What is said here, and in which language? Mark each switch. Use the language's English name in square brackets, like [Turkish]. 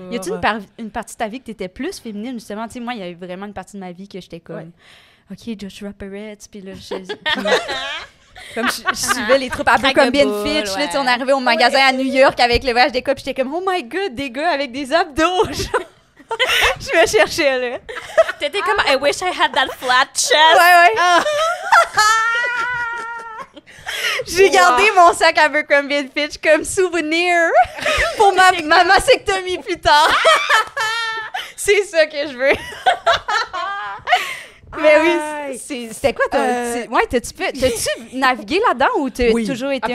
[French] Y a-t-il une partie de ta vie que t'étais plus féminine, justement? Tu sais, moi, il y a eu vraiment une partie de ma vie que j'étais comme, OK, Joshua Perez, puis là, comme je suivais les troupes Abercrombie Crack-a-boule, Fitch, là, tu sais, on ouais. arrivait au magasin à New York avec le voyage des gars, puis j'étais comme, oh my God, des gars avec des abdos! Je me cherchais, là. T'étais comme, [English] I wish I had that flat chest. [French] Ouais. J'ai gardé mon sac Abercrombie Fitch comme souvenir pour ma mastectomie plus tard. C'est ça que je veux. Mais oui, c'était quoi? Ouais, t'as-tu navigué là-dedans ou t'as toujours été